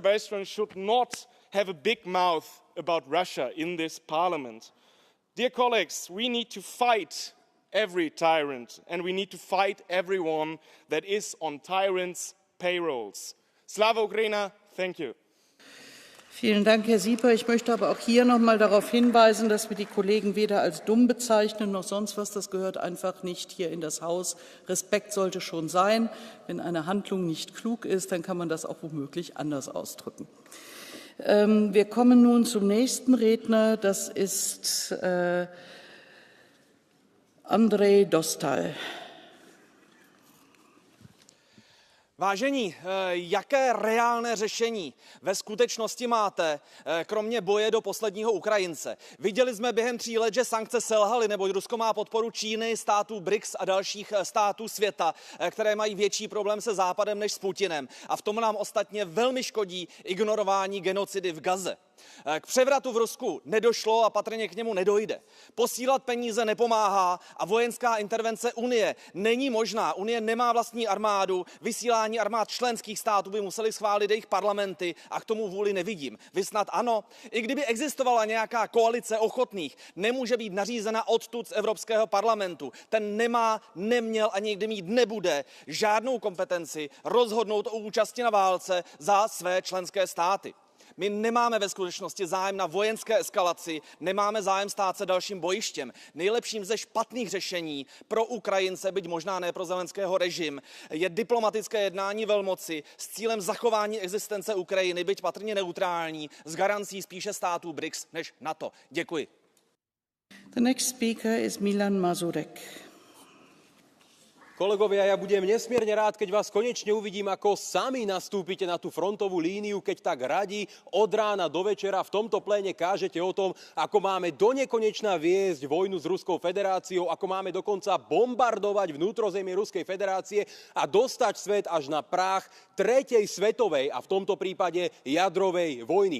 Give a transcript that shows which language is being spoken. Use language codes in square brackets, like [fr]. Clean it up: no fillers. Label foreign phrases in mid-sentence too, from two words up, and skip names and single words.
[en] Bistron should not have a big mouth about Russia in this parliament. Dear colleagues, we need to fight every tyrant, and we need to fight everyone that is on tyrants' payrolls. [uk] Слава Україні, [en] thank you. [de] Vielen Dank, Herr Sieper. Ich möchte aber auch hier noch mal darauf hinweisen, dass wir die Kollegen weder als dumm bezeichnen noch sonst was. Das gehört einfach nicht hier in das Haus. Respekt sollte schon sein. Wenn eine Handlung nicht klug ist, dann kann man das auch womöglich anders ausdrücken. Wir kommen nun zum nächsten Redner. Das ist Andrej Dostal. [cs] Vážení, jaké reálné řešení ve skutečnosti máte, kromě boje do posledního Ukrajince? Viděli jsme během 3 let, že sankce selhaly, neboť Rusko má podporu Číny, států BRICS a dalších států světa, které mají větší problém se Západem než s Putinem. A v tom nám ostatně velmi škodí ignorování genocidy v Gaze. K převratu v Rusku nedošlo a patrně k němu nedojde. Posílat peníze nepomáhá a vojenská intervence Unie není možná. Unie nemá vlastní armádu, vysílání armád členských států by museli schválit jejich parlamenty a k tomu vůli nevidím. Vy snad ano? I kdyby existovala nějaká koalice ochotných, nemůže být nařízena odtud z Evropského parlamentu. Ten nemá, neměl a nikdy mít nebude žádnou kompetenci rozhodnout o účasti na válce za své členské státy. My nemáme ve skutečnosti zájem na vojenské eskalaci, nemáme zájem stát se dalším bojištěm. Nejlepším ze špatných řešení pro Ukrajince, byť možná ne pro Zelenského režim, je diplomatické jednání velmoci s cílem zachování existence Ukrajiny, byť patrně neutrální, s garancí spíše států BRICS než NATO. Děkuji. [en] The next speaker is Milan Mazurek. [sk] Kolegovia, ja budem nesmierne rád, keď vás konečne uvidím, ako sami nastúpite na tú frontovú líniu, keď tak radi od rána do večera v tomto pléne kážete o tom, ako máme donekonečna viesť vojnu s Ruskou federáciou, ako máme dokonca bombardovať vnútrozemie Ruskej federácie a dostať svet až na práh tretej svetovej a v tomto prípade jadrovej vojny.